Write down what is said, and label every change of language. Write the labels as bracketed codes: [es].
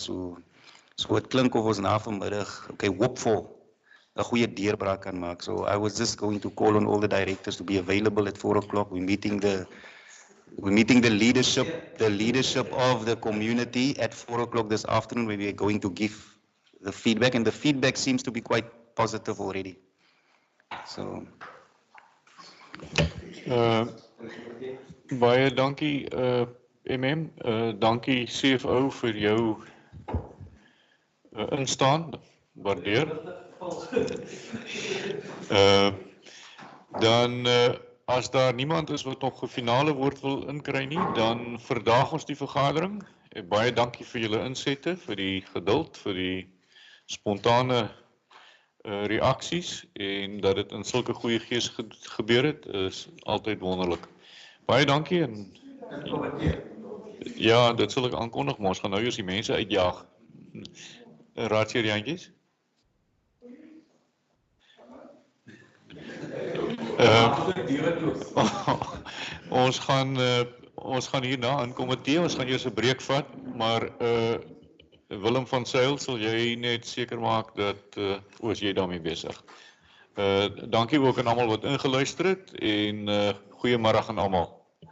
[af] So het klink of ons na vanmiddag, okay, hoopvol 'n goeie deurbraak kan maak. [en] So I was just going to call on all the directors to be available at 4 o'clock. We're meeting the leadership of the community at 4 o'clock this afternoon, where we are going to give the feedback, and the feedback seems to be quite positive already. So [af] baie dankie MM, dankie CFO vir jou instaan, waardeer. Dan as daar niemand is wat nog 'n finale woord wil inkry nie, dan verdaag ons die vergadering. Baie dankie vir julle insette, vir die geduld, vir die spontane reaksies, en dat dit in sulke goeie gees gebeur het, is altyd wonderlik. Baie dankie, en ja, dit sal ek aankondig, maar ons gaan nou eers die mense uitjaag. Raadsheer Jantjies? Ons gaan hierna in komitee, ons gaan eers 'n breek vat, maar Willem van Sail, sal jy net seker maak dat is jy daarmee besig. Dankie ook aan almal wat ingeluister het, en goeiemôre aan almal.